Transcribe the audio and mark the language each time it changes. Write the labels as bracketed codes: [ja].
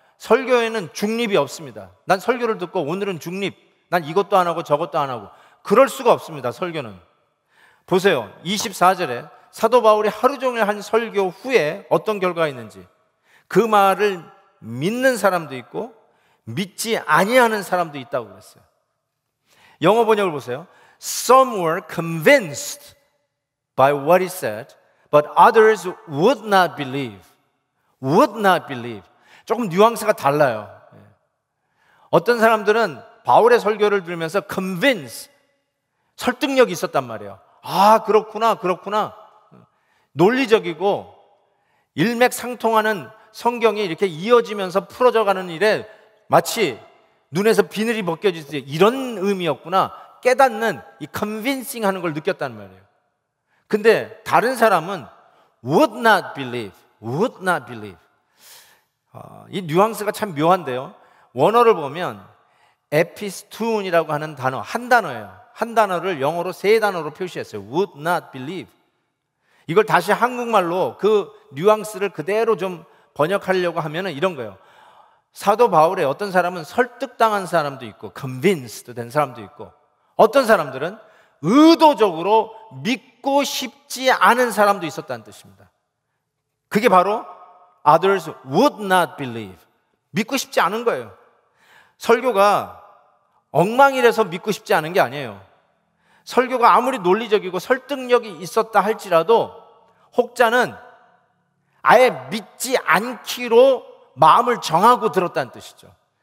[ko] 설교에는 중립이 없습니다. 난 설교를 듣고 오늘은 중립, 난 이것도 안 하고 저것도 안 하고, 그럴 수가 없습니다. 설교는. 보세요, 24절에 사도 바울이 하루 종일 한 설교 후에 어떤 결과가 있는지, 그 말을 믿는 사람도 있고 믿지 아니하는 사람도 있다고 그랬어요. 영어 번역을 보세요. [en] Some were convinced by what he said, but others would not believe. Would not believe. [ko] 조금 뉘앙스가 달라요. 어떤 사람들은 바울의 설교를 들으면서 convince, 설득력이 있었단 말이에요. 아, 그렇구나, 그렇구나. 논리적이고 일맥상통하는 성경이 이렇게 이어지면서 풀어져 가는 일에 마치 눈에서 비늘이 벗겨지듯이 이런 의미였구나 깨닫는 이 convincing 하는 걸 느꼈단 말이에요. 근데 다른 사람은 [en] would not believe, would not believe. [ko] 이 뉘앙스가 참 묘한데요. 원어를 보면 에피스툰이라고 하는 단어, 한 단어예요. 한 단어를 영어로 세 단어로 표시했어요. [en] would not believe. [ko] 이걸 다시 한국말로 그 뉘앙스를 그대로 좀 번역하려고 하면은 이런 거예요. 사도 바울의 어떤 사람은 설득당한 사람도 있고 convinced 된 사람도 있고, 어떤 사람들은 의도적으로 믿고 싶지 않은 사람도 있었다는 뜻입니다. 그게 바로 [en] others would not believe. [ko] 믿고 싶지 않은 거예요. 설교가 엉망이라서 믿고 싶지 않은 게 아니에요. 설교가 아무리 논리적이고 설득력이 있었다 할지라도 혹자는 아예 믿지 않기로 마음을 정하고 들었다는 뜻이죠.